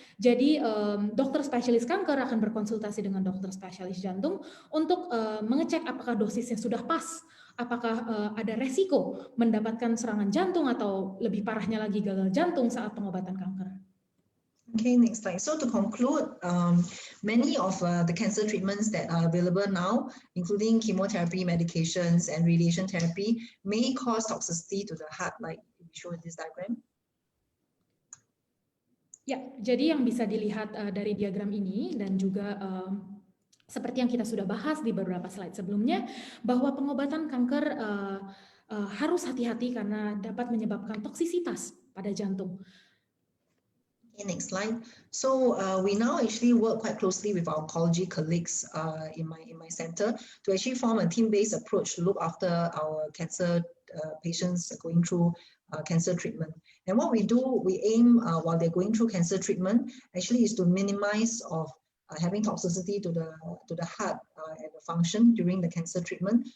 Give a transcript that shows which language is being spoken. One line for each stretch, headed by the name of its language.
Indonesian: Jadi dokter spesialis kanker akan berkonsultasi dengan dokter spesialis jantung untuk mengecek apakah dosisnya sudah pas, apakah ada resiko mendapatkan serangan jantung atau lebih parahnya lagi gagal jantung saat pengobatan kanker.
English: Okay, next slide. So to conclude, many of the cancer treatments that are available now, including chemotherapy, medications, and radiation therapy, may cause toxicity to the heart, like we show in this diagram.
Indonesian: Ya, jadi yang bisa dilihat dari diagram ini dan juga seperti yang kita sudah bahas di beberapa slide sebelumnya, bahwa pengobatan kanker harus hati-hati karena dapat menyebabkan toksisitas pada jantung.
English: Okay, next slide. So we now actually work quite closely with our oncology colleagues in my center to actually form a team-based approach to look after our cancer patients going through cancer treatment. And what we do, we aim while they're going through cancer treatment, actually is to minimize of having toxicity to the heart and the function during the cancer treatment.